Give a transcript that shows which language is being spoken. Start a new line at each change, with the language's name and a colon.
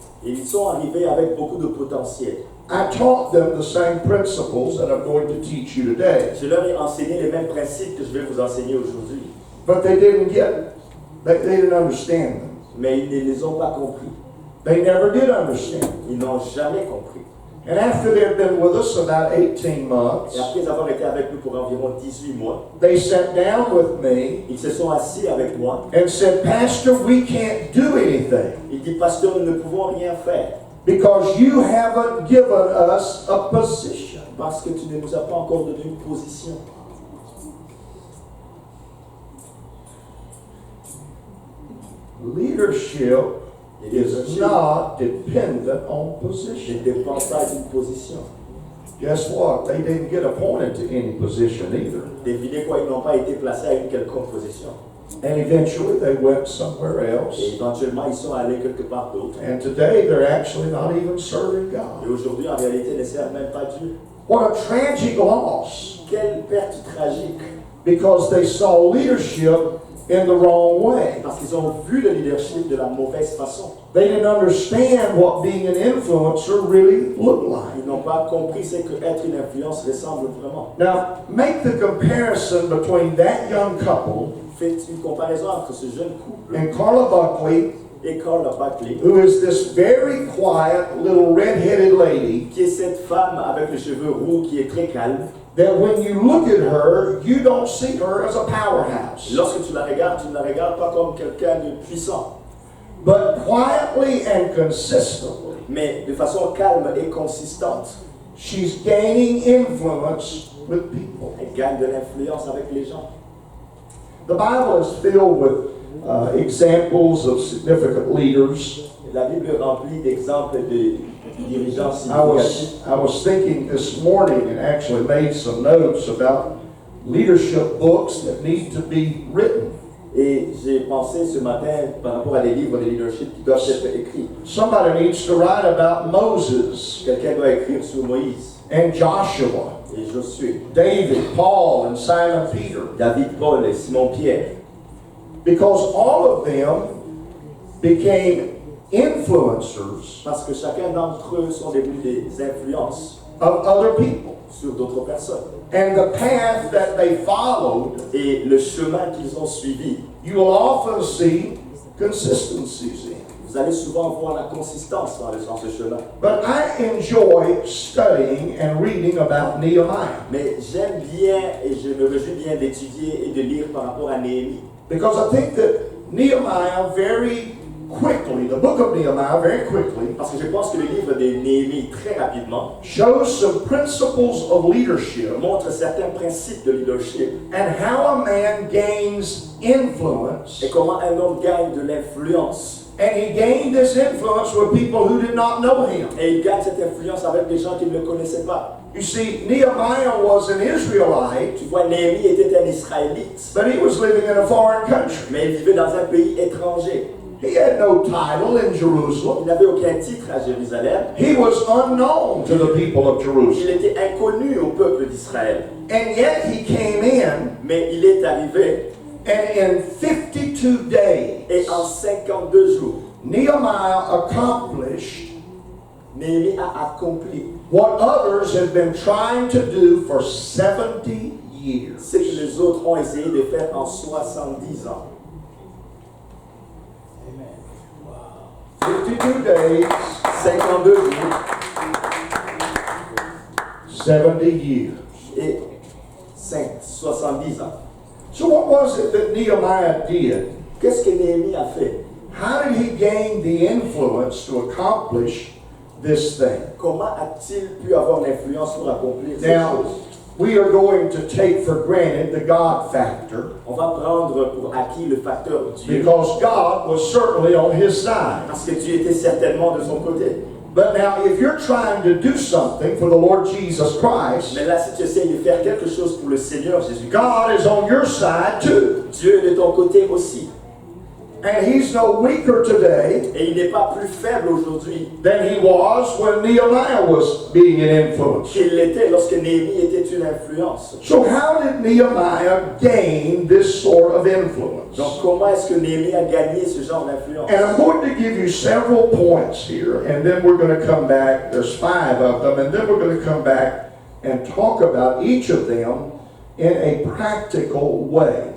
French: et ils sont arrivés avec beaucoup de potentiel.
English: I taught them the same principles that I'm going to teach you today,
French: Je leur ai enseigné les mêmes principes que je vais vous enseigner aujourd'hui,
English: but they didn't get it. They didn't understand them.
French: mais ils ne les ont pas compris.
English: They never did understand them.
French: Ils n'ont jamais compris.
English: And after they'd been with us about 18 months,
French: Et après avoir été avec nous pour environ 18 mois,
English: they sat down with me
French: ils se sont assis avec moi.
English: and said, Pastor, we can't do anything
French: Ils disent, Pasteur, nous ne pouvons rien faire
English: because you haven't given us a position.
French: parce que tu ne nous as pas encore donné une position.
English: Leadership
French: Et
English: is leadership not dependent on
French: ne
English: position.
French: dépend pas d'une position.
English: Guess what? They didn't get appointed to any position either.
French: Devinez quoi, ils n'ont pas été placés à une quelconque position.
English: And eventually they went somewhere
French: Et
English: else.
French: éventuellement, ils sont allés quelque part d'autre.
English: And today they're actually not even serving
French: Et
English: God.
French: aujourd'hui, en réalité, ils ne servent même pas Dieu.
English: What a tragic loss,
French: Quelle perte tragique!
English: because they saw leadership in the wrong way.
French: Parce qu'ils ont vu le leadership de la mauvaise façon.
English: They didn't understand what being an influencer really looked like.
French: Ils n'ont pas compris ce que être une influence ressemble vraiment.
English: Now, make the comparison between that young couple
French: Faites une comparaison entre ce jeune couple
English: and Carla Buckley,
French: et Carla Buckley,
English: who is this very quiet little red-headed lady,
French: qui est cette femme avec les cheveux roux qui est très calme.
English: that when you look at her, you don't see her as a powerhouse.
French: Lorsque tu ne la regardes pas comme quelqu'un de puissant,
English: But quietly and consistently,
French: mais de façon calme et consistante.
English: she's gaining influence with people.
French: Elle gagne de l'influence avec les gens.
English: The Bible is filled with examples of significant leaders.
French: La Bible est remplie d'exemples de dirigeants significatifs.
English: I was thinking this morning and actually made some notes about leadership books that need to be written.
French: Et j'ai pensé ce matin par rapport à des livres de leadership qui doivent être écrits.
English: Somebody needs to write about Moses
French: Quelqu'un doit écrire sur Moïse
English: and Joshua,
French: et Josué,
English: David, Paul, and Simon Peter,
French: David, Paul et Simon-Pierre.
English: because all of them became influencers
French: Parce que chacun d'entre eux sont devenus des influences
English: of other people.
French: sur d'autres personnes.
English: And the path that they followed,
French: Et le chemin qu'ils ont suivi,
English: you will often see consistencies in.
French: vous allez souvent voir la consistance dans ce chemin.
English: But I enjoy studying and reading about Nehemiah
French: Mais j'aime bien et je me réjouis bien d'étudier et de lire par rapport à Néhémie.
English: because I think that Nehemiah very quickly, the book of Nehemiah very quickly,
French: Parce que je pense que le livre de Néhémie, très rapidement,
English: shows some principles of leadership
French: montre certains principes de leadership
English: and how a man gains influence.
French: et comment un homme gagne de l'influence.
English: And he gained this influence with people who did not know him.
French: Et il gagne cette influence avec des gens qui ne le connaissaient pas.
English: You see, Nehemiah was an Israelite,
French: Tu vois, Néhémie était un Israélite,
English: but he was living in a foreign country.
French: mais il vivait dans un pays étranger.
English: He had no title in Jerusalem.
French: Il n'avait aucun titre à Jérusalem.
English: He was unknown to the people of
French: Il
English: Jerusalem.
French: était inconnu au peuple d'Israël.
English: And yet he came in,
French: Mais il est arrivé
English: and in 52 days,
French: et en 52 jours,
English: Nehemiah accomplished
French: Néhémie a accompli
English: what others had been trying to do for 70 years.
French: ce que les autres ont essayé de faire en 70 ans.
English: 52 days,
French: 52 jours
English: 70 years.
French: et 70 ans.
English: So what was it that Nehemiah did?
French: Qu'est-ce que Néhémie a fait?
English: How did he gain the influence to accomplish this thing?
French: Comment a-t-il pu avoir l'influence pour accomplir ces
English: Now,
French: choses?
English: we are going to take for granted the God factor
French: On va prendre pour acquis le facteur Dieu,
English: because God was certainly on his side.
French: parce que Dieu était certainement de son côté.
English: But now, if you're trying to do something for the Lord Jesus Christ,
French: Mais là, si tu essayes de faire quelque chose pour le Seigneur Jésus-Christ,
English: God is on your side too.
French: Dieu est de ton côté aussi.
English: And he's no weaker today
French: Et il n'est pas plus faible aujourd'hui
English: than he was when Nehemiah was being an influence.
French: qu'il l'était lorsque Néhémie était une influence.
English: So how did Nehemiah gain this sort of influence?
French: Donc, comment est-ce que Néhémie a gagné ce genre d'influence?
English: And I'm going to give you several points here, and then we're going to come back. There's 5 of them, and then we're going to come back and talk about each of them in a practical way.